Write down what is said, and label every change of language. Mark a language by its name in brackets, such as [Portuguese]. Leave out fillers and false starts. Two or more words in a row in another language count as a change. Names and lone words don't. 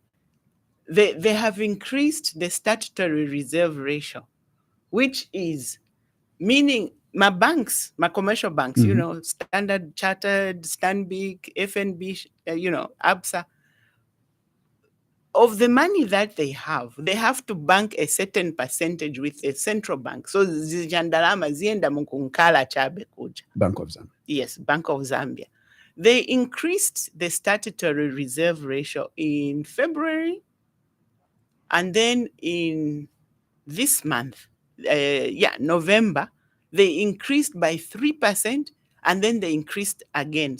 [English] They have increased the statutory reserve ratio, which is meaning my banks, my commercial banks, Standard Chartered, Stanbic, FNB, ABSA, of the money that they have to bank a certain percentage with a central bank. [Nyanja] So zijandalama zienda mukunkala chabe kuja. [English] Bank of Zambia. Yes, Bank of Zambia. They increased the statutory reserve ratio in February, and then in this month, November, they increased by 3% and then they increased again.